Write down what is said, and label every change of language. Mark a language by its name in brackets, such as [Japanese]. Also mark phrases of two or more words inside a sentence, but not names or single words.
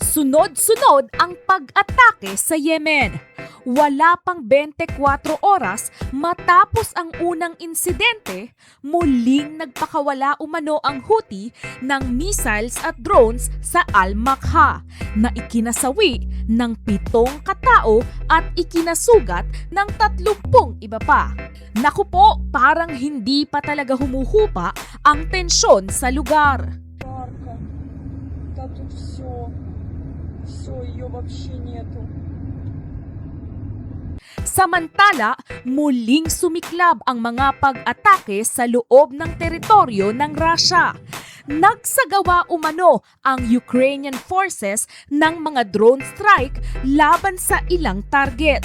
[Filipino] Sunod-sunod ang pag-atake sa Yemen. Wala pang 24 oras matapos ang unang insidente, muling nagpakawala umano ang Houthi ng missiles at drones sa Al-Makha na ikinasawi ng 7 katao at ikinasugat ng 30 iba pa. Naku po, parang hindi pa talaga humuhupa ang tensyon sa lugar. [Russian] Жарко. Да тут все, ее вообще нету. [Filipino] Samantala, muling sumiklab ang mga pag-atake sa loob ng teritoryo ng Russia. Nagsagawa umano ang [English] Ukrainian forces [Filipino] ng mga [English] drone strike [Filipino] laban sa ilang target.